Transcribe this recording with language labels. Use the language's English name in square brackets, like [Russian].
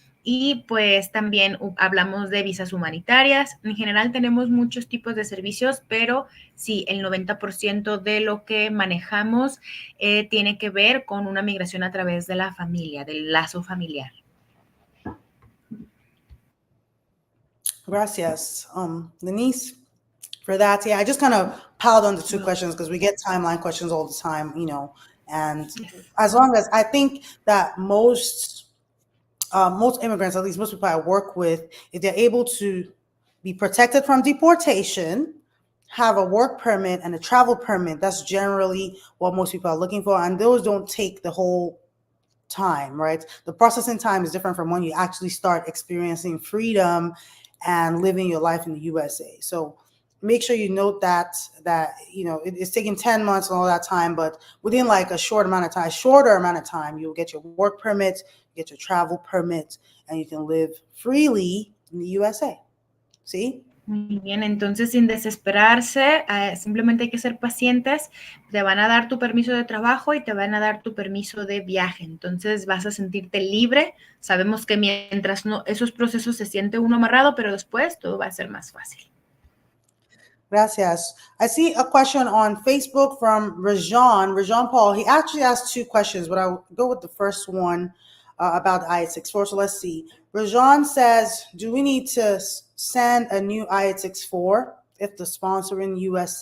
[Spanish] Y pues también hablamos de visas humanitarias. En general tenemos muchos tipos de servicios, pero sí, el 90% de lo que manejamos tiene que ver con una migración a través de la familia, del lazo familiar. [English] Gracias, Denise, for that. Yeah, I just kind of piled on the two questions because we get timeline questions all the time, and as long as I think that most immigrants, at least most people I work with, if they're able to be protected from deportation, have a work permit and a travel permit, that's generally what most people are looking for. And those don't take the whole time, right? The processing time is different from when you actually start experiencing freedom and living your life in the USA. So make sure you note that it's taking 10 months and all that time, but within like a shorter amount of time, you'll get your work permit, get your travel permit, and you can live freely in the USA. [Spanish] ¿Sí? Muy bien, entonces sin desesperarse, simplemente hay que ser pacientes. Te van a dar tu permiso de trabajo y te van a dar tu permiso de viaje. Entonces vas a sentirte libre. Sabemos que mientras no, esos procesos se siente uno amarrado, pero después todo va a ser más fácil. Gracias. [English] I see a question on Facebook from Rajan Paul. He actually asked two questions, but I'll go with the first one about I-864. So let's see. Rajan says, do we need to send a new I-864 if the sponsoring U.S.